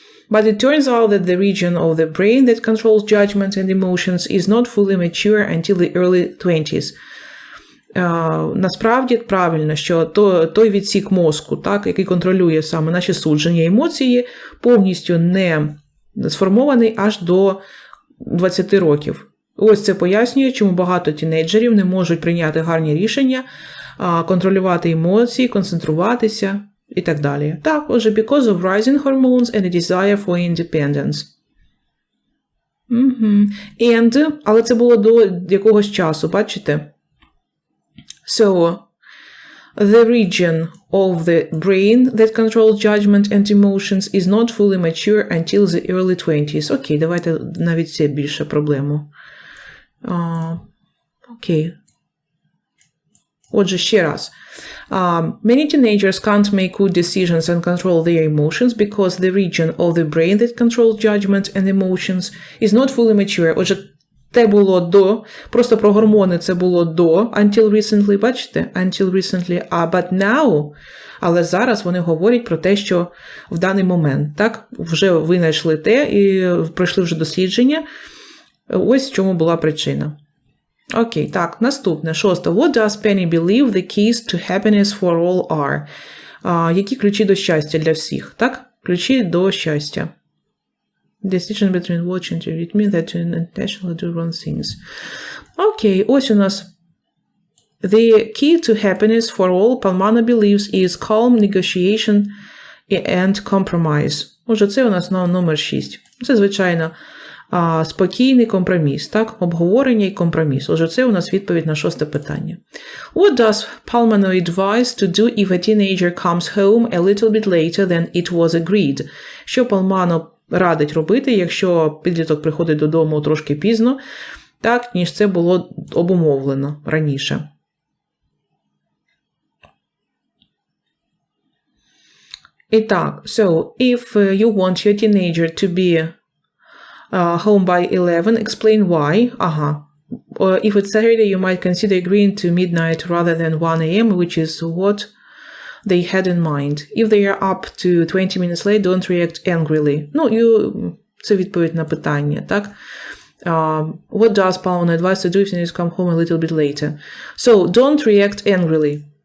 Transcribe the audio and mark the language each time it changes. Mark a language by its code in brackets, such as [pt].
[en] But it turns out that the region of the brain that controls judgment and emotions is not fully mature until the early 20s. [uk] Насправді правильно, що той відсік мозку, так, який контролює саме наші судження і емоції, повністю не сформований аж до 20 років. Ось це пояснює, чому багато тінейджерів не можуть прийняти гарні рішення, контролювати емоції, концентруватися і так далі. Так, отже, [en] because of rising hormones and a desire for independence. And, [uk] але це було до якогось часу, бачите? [en] So, the region of the brain that controls judgment and emotions is not fully mature until the early 20s. [uk] Окей, давайте навіть це більше проблему. Окей. Отже, ще раз. [en] Many teenagers can't make good decisions and control their emotions because the region of the brain that controls judgment and emotions is not fully mature. [uk] Отже, те було до, просто про гормони це було до, [en] until recently, [uk] бачите? [en] Until recently, but now, [uk] але зараз вони говорять про те, що в даний момент, так? Вже винайшли те і пройшли вже дослідження. Ось в чому була причина. Окей, так, наступне, 6. [en] What does Penny believe the keys to happiness for all are? [uk] Які ключі до щастя для всіх, так? Ключі до щастя. [en] Decision between watching to it means that you intentionally do wrong things. [uk] Окей, ось у нас [en] the key to happiness for all Palmana believes is calm negotiation and compromise. [uk] Отже, це у нас номер 6. Це, звичайно, спокійний компроміс, так? Обговорення і компроміс. Отже, це у нас відповідь на 6 питання. [en] What does Palmano advise to do if a teenager comes home a little bit later than it was agreed? [uk] Що Palmano радить робити, якщо підліток приходить додому трошки пізно, так, ніж це було обумовлено раніше. І так, [en] so, if you want your teenager to be home by 11, explain why. If it's Saturday, you might consider agreeing to midnight rather than 1 a.m., which is what they had in mind. If they are up to 20 minutes late, don't react angrily. [uk] Це відповідь на питання, так? [en] What does Palmano advise to do if you come home a little bit later? So, don't react angrily.